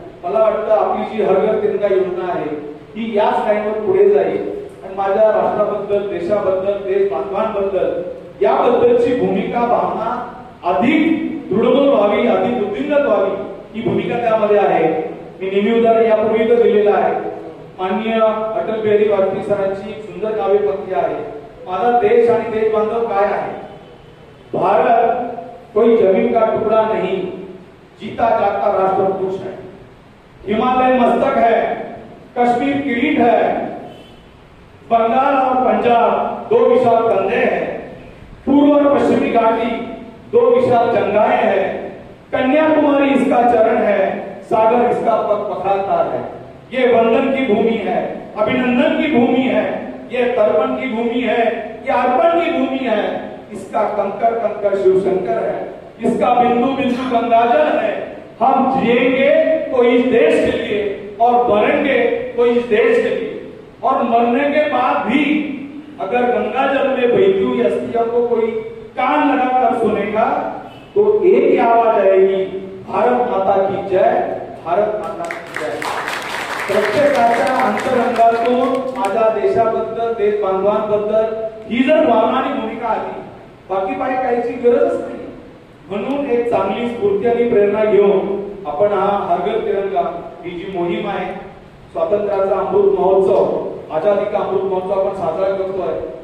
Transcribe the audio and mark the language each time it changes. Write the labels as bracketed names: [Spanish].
[Marathi] मला वाटतं आपली जी हर घर तिरंगा योजना आहे ही याच लाईनवर पुढे जाईल आणि माझ्या राष्ट्राबद्दल, देशाबद्दल, देश बांधवांबद्दल याबद्दलची भूमिका, भावना अधिक दृढमूल व्हावी, अधिक वृद्धिंगत व्हावी, ही भूमिका त्यामध्ये आहे. मी नेहमी उदाहरण यापूर्वी तर दिलेलं आहे. माननीय अटल बिहारी वाजपेयी सरांची एक सुंदर काव्यपंक्ती आहे, माझा देश आणि देश बांधव काय आहे. [Hindi] भारत कोई जमीन का टुकड़ा नहीं, जीता जागता राष्ट्र पुरुष है. हिमालय मस्तक है, कश्मीर किरीट है, बंगाल और पंजाब 2 विशाल कंधे हैं, पूर्व और पश्चिमी घाटी 2 विशाल जंगाएं हैं, कन्याकुमारी इसका चरण है, सागर इसका पग पखालता है. ये वंदन की भूमि है, अभिनंदन की भूमि है, ये तर्पण की भूमि है, ये अर्पण की भूमि है. इसका कंकर कंकर शिव शंकर है, इसका बिंदु बिंदु गंगाजल है. हम जिएंगे तो इस देश के लिए और मरेंगे तो इस देश के लिए, और मरने के बाद भी अगर गंगाजल में बहती हुई अस्थियों को कोई कान लगाकर सुनेगा तो एक ही आवाज आएगी, भारत माता की जय, भारत माता की जय. [Marathi] प्रत्येकाच्या अंतरंगातून माझ्या देशाबद्दल, देश बांधवांबद्दल ही जर भावनाची भूमिका आली, बाकी पाय कायची गरजच नाही. म्हणून एक चांगली स्फूर्ती आणि प्रेरणा घेऊन आपण हा हर घर तिरंगा ही जी मोहीम आहे, स्वातंत्र्याचा अमृत महोत्सव, आझादी का अमृत महोत्सव आपण साजरा करतोय.